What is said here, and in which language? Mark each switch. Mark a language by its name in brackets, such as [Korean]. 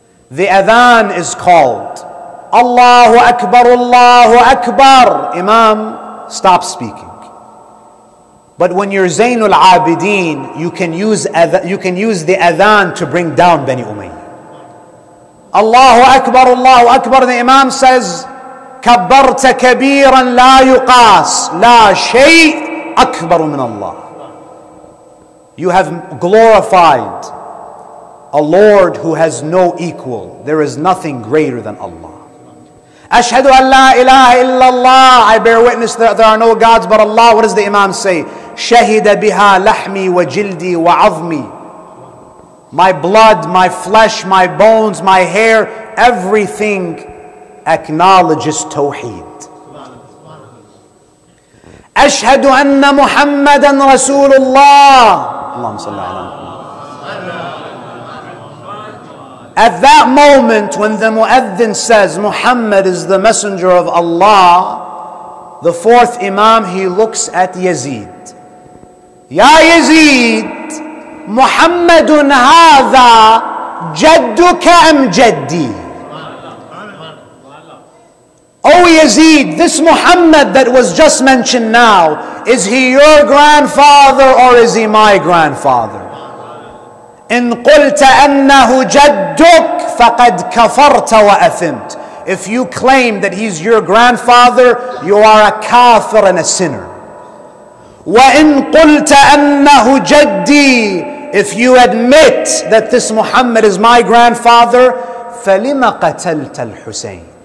[English] The adhan is called. [Arabic] Allahu Akbar, Allahu Akbar. [English] Imam, stop speaking. But when you're Zainul Abidin, you can use the adhan to bring down Bani Umayyah. [Arabic] Allahu Akbar, Allahu Akbar. [English] The Imam says, [Arabic] كبرت كبيرا لا يقاس لا شيء أكبر من الله. [English] You have glorified a Lord who has no equal. There is nothing greater than Allah. [Arabic] أشهد أن لا إله إلا الله. [English] I bear witness that there are no gods but Allah. What does the Imam say? [Arabic] شهد بها لحمي وجلدي وعظمي. [English] My blood, my flesh, my bones, my hair, everything acknowledges Tawheed. [Arabic] أشهد أن محمدا رسول الله. اللهم صل على محمد. [English] At that moment when the mueddin says Muhammad is the messenger of Allah, the fourth Imam, he looks at Yazid. [Arabic] Ya Yazid, Muhammadun hadha jadduka am jaddi? [English] Oh Yazid, this Muhammad that was just mentioned now, is he your grandfather or is he my grandfather? [Arabic] إن قلت أنه جدك فقد كفرت وأثمت. [English] If you claim that he's your grandfather, you are a kafir and a sinner. [Arabic] وإن قلت أنه جدي, [English] if you admit that this Muhammad is my grandfather, [Arabic] فلم قتلت الحسين?